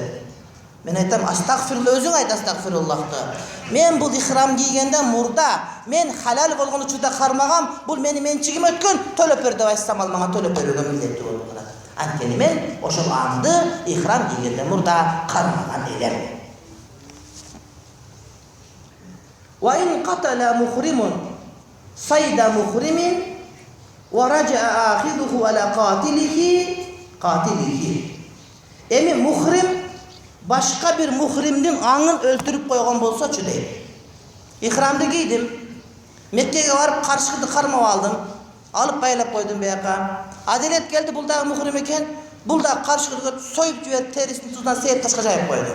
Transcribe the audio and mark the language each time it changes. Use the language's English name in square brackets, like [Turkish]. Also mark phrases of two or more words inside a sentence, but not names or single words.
[Kyrgyz] Мен айтам, астагфирулла, өзүң айт астагфируллахты. Мен бул ихрам кийгенде мурда, мен халал болгон учурда кармагам, бул мени менчигим өткөн, төлөп бер деп айтсам, ал мага төлөп берүүгө милдеттүү болуп калат. Анткени мен ошол аңды ихрам кийгенде мурда кармаган элем. [Arabic] وإن قتل محرم صيد محرم ورجع آخذه على قاتله. [Kyrgyz] Эми мухрим башка бир мухримдин аңын өлтүрүп койгон болсочу дейт. Ихрамды кийдим, Меккеге барып каршыды кармап алдым, алып байлап койдум бияка. Адилет келди, бул дагы мухрим экен, бул дагы каршыды союп жиберип терисин тузунан сээп ташка жайып койду.